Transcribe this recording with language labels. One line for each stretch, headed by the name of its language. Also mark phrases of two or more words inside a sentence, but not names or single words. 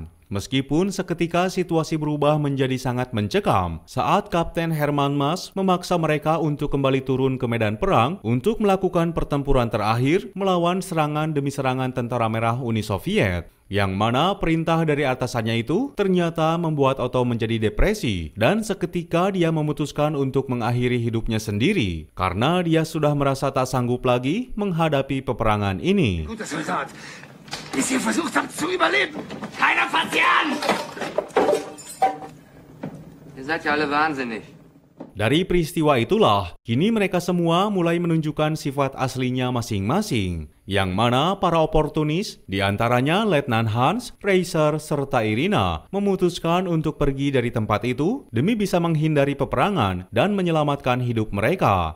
Indonesian: Meskipun seketika situasi berubah menjadi sangat mencekam saat Kapten Hermann Maass memaksa mereka untuk kembali turun ke medan perang untuk melakukan pertempuran terakhir melawan serangan demi serangan Tentara Merah Uni Soviet. Yang mana perintah dari atasannya itu ternyata membuat Otto menjadi depresi dan seketika dia memutuskan untuk mengakhiri hidupnya sendiri karena dia sudah merasa tak sanggup lagi menghadapi peperangan ini.
German: Guter Soldat, bis ihr versucht habt zu überleben. Keiner fasst sie an! Ihr seid ja alle wahnsinnig.
Indonesian: Dari peristiwa itulah, kini mereka semua mulai menunjukkan sifat aslinya masing-masing, yang mana para oportunis, diantaranya Letnan Hans, Reiser, serta Irina, memutuskan untuk pergi dari tempat itu demi bisa menghindari peperangan dan menyelamatkan hidup mereka.